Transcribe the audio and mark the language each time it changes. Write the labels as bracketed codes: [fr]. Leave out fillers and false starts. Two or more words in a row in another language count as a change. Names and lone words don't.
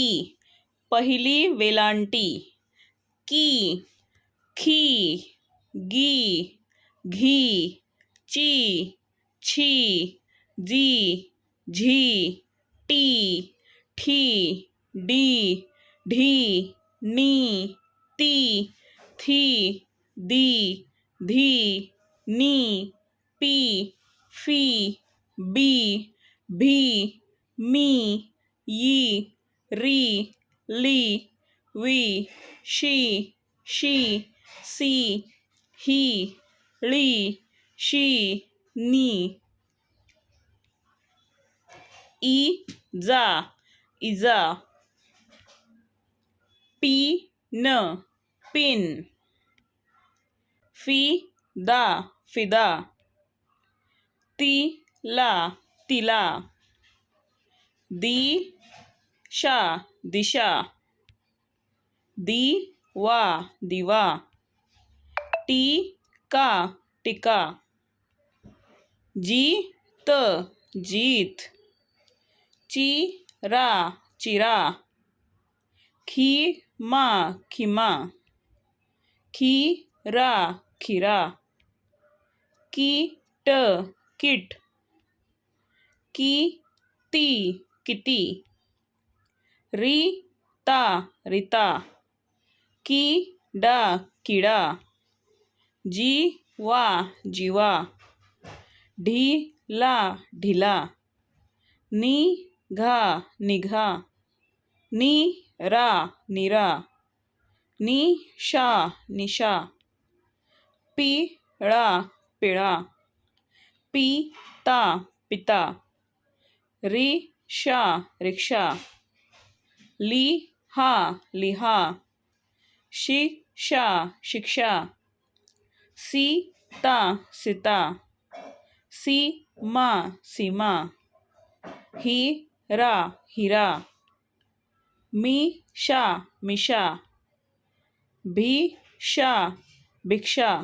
[mr] पहिली वेलांटी की, खी, गी, घी, ची, छी, जी, झी, टी, ठी, डी, ढी, नी, ती, थी, दी, धी, नी, पी, फी, बी, भी, मी, यी, री, ली, वी, शी, शी, सी, ही, ली, शी, नी. ई जा इजा. पी न पिन. फी दा फिदा. ती ला तिला. दी शा दिशा. दी वा दिवा. टी का टिका. जी त जीत. ची रा चिरा. खी मा खिमा. खी रा खिरा. की ट किट. की ती किती. री ता रिता. की डा किडा. जी वा जीवा. ढी ला ढिला. नी घा निघा. नी रा निरा. नी शा निशा. पी ळा पिळा. पी ता पिता. री शा रिक्षा. ली हा लिहा. शी शा शिक्षा. सी ता सीता. सी मा सीमा. ही रा हिरा. मी शा मिशा. भी शा भिक्षा.